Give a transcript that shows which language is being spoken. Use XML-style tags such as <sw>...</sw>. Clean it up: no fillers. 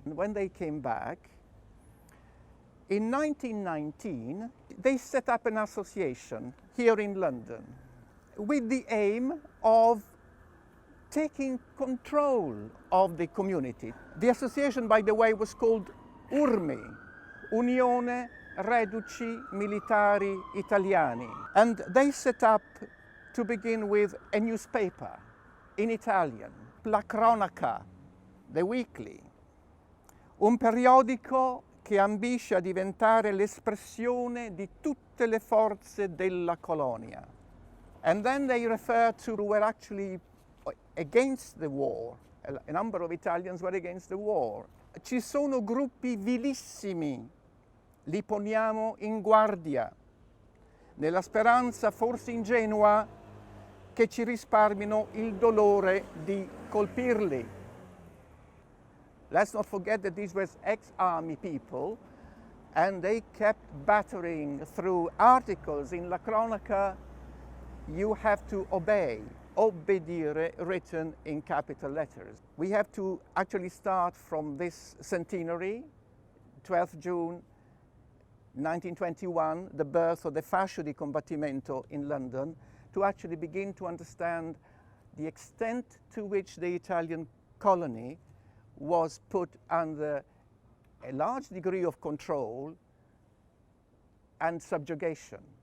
<en>And when they came back, in 1919, they set up an association here in London with the aim of taking control of the community. The association, by the way, was called URMI, Unione Reduci Militari Italiani. And they set up, to begin with, a newspaper in Italian, La Cronaca, the weekly,</en> <it>un periodico che ambisce a diventare l'espressione di tutte le forze della colonia.</it> <en>And then they referred to who were actually against the war. A number of Italians were against the war.</en> <it>Ci sono gruppi vilissimi, li poniamo in guardia, nella speranza forse ingenua che ci risparmino il dolore di colpirli.</it> <en>Let's not forget that these were ex-army people, and they kept battering through articles in La Cronaca. You have to obey, obbedire, written in capital letters. We have to actually start from this centenary, 12th June 1921, the birth of the Fascio di Combattimento in London, to actually begin to understand the extent to which the Italian colony was put under a large degree of control and subjugation.</en>